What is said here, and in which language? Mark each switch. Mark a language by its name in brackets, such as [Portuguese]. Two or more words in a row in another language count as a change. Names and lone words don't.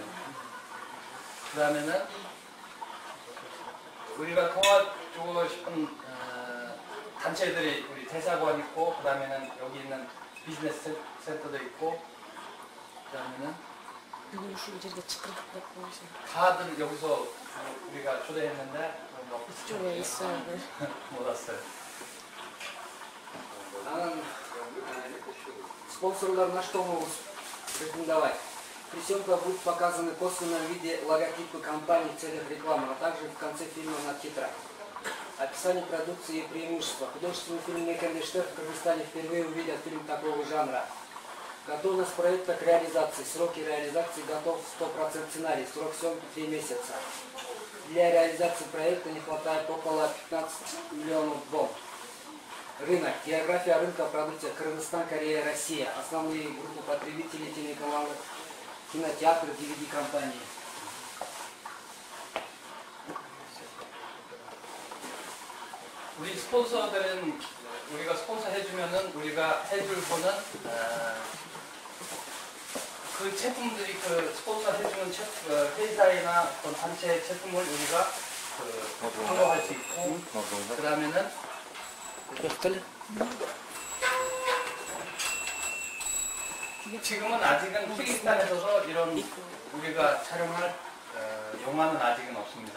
[Korean] 그 다음에는 우리가 도와주고 싶은 단체들이 우리 대사관 있고 그 다음에는 여기 있는 비즈니스 센터도 있고 그 다음에는 다들 여기서 우리가 초대했는데 이쪽에 있어요. 못 왔어요. [Kyrgyz] Анан спонсорлар [Russian] на что могут претендовать? При съемках будут показаны в косвенном виде логотипы компании в целях рекламы, а также в конце фильма на титрах. Описание продукции и преимущества. Художественный фильм «Мекендештер» в Кыргызстане впервые увидят фильм такого жанра. Готовность проекта к реализации. Сроки реализации готов 100% сценарий. Срок съемки 3 месяца. Для реализации проекта не хватает около 15 миллионов вон. Рынок. География рынка продукция Кыргызстан, Корея, Россия. Основные группы потребителей, телеканалы, кинотеатры, DVD-компании. [Korean] 우리 스폰서들은 우리가 스폰서 해주면은 우리가 해줄 거는 그 제품들이 그 스폰서 해주는 회사나 어떤 단체 제품을 우리가 광고할 수 있고 그 다음에는 지금은 아직은 키르기스탄에서도 이런 우리가 촬영할 영화는 아직은 없습니다.